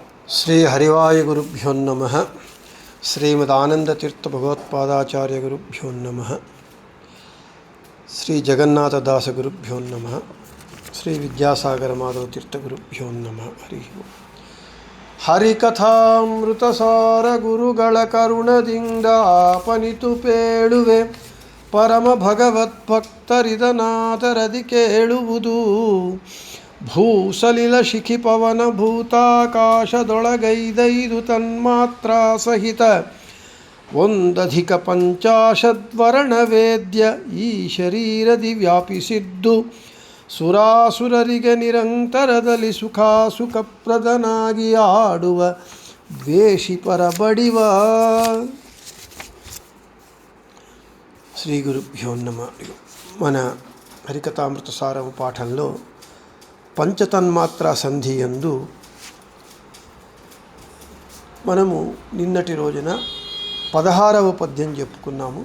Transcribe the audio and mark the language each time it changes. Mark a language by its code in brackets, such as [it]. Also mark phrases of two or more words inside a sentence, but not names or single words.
[sa] శ్రీ హరివాయ గురుభ్యో నమః. శ్రీమదానందతీర్థ భగవత్పాదాచార్య గురుభ్యో నమః. శ్రీ జగన్నాథదాస గురుభ్యో నమః. శ్రీ విద్యాసాగర మాధవ తీర్థ గురుభ్యో నమః. [kn] హరి ಹರಿಕಥಾಮೃತಸಾರ ಗುರುಗಳ ಕರುಣದಿಂದ ಆಪನಿತು ಪೇಳುವೆ ಪರಮ ಭಗವದ್ಭಕ್ತರಿದನಾದರದಿ ಕೇಳುವುದು. ಭೂಸಲಿಲ ಶಿಖಿ ಪವನ ಭೂತಾಕಾಶದೊಳಗೈದೈದು ತನ್ಮಾತ್ರ ಸಹಿತ ಒಂದಧಿಕ ಪಂಚಾಶದ್ವರ್ಣ ವೇದ್ಯ ಈ ಶರೀರದಿ ವ್ಯಾಪಿಸಿದ್ದು ಸುರಾಸುರರಿಗೆ ನಿರಂತರದಲ್ಲಿ ಸುಖಪ್ರದನಾಗಿ ಆಡುವ ದ್ವೇಷಿ ಪರಬಡಿವ. [sa] శ్రీ గురుభ్యో నమః. [te] మన హరికథామృత సారం పాఠంలో పంచతన్మాత్రా సంధి యందు మనము నిన్నటి రోజున 16వ పద్యం చెప్పుకున్నాము.